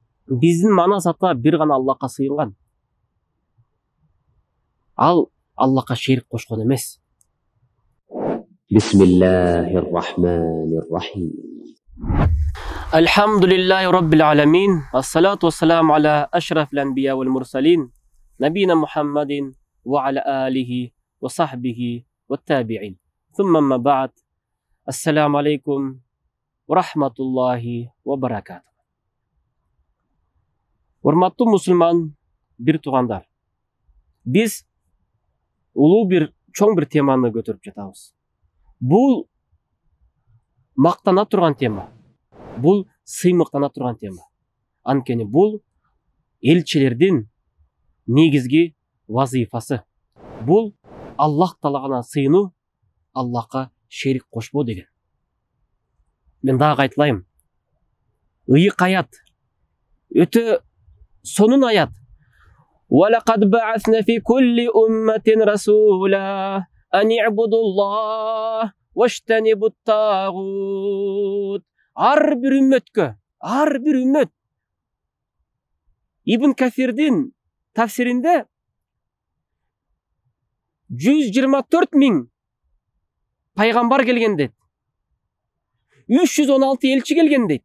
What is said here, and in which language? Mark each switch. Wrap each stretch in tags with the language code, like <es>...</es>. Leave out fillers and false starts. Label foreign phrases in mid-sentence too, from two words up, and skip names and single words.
<ky>Биздин манас ата бир гана Аллахка сыйынган. Ал Аллахка шерик кошкон эмес.</ky> <ar>بسم الله الرحمن الرحيم. الحمد لله رب العالمين. الصلاة والسلام على أشرف الأنبياء والمرسلين. نبينا محمد وعلى آله وصحبه والتابعين. ثم أما بعد. السلام عليكم ورحمة الله وبركاته.</ar> <ky>Урматтуу мусулман бир туугандар. Биз улуу бир чоң бир теманы көтөрүп жатабыз. Бул мактана турган тема. Бул сыймыктана турган тема. Анткени бул элчилердин негизги вазифасы. Бул Аллах талагына сыйынуу, Аллахка шерик кошпоо деген. Мен дагы айтылайм. Ыйык аят, өтө сонун аят.</ky> <ar>وَلَقَدْ بَعَثْنَا فِي كُلِّ أُمَّةٍ رَسُولًا أَنِ اعْبُدُوا اللَّهَ وَاجْتَنِبُوا الطَّاغُوتَ.</ar> <ky>Ар бир үммөт. Ибн Кафирдин тафсиринде 124 миң пайгамбар келген дейт. 316 элчи келген дейт.</ky>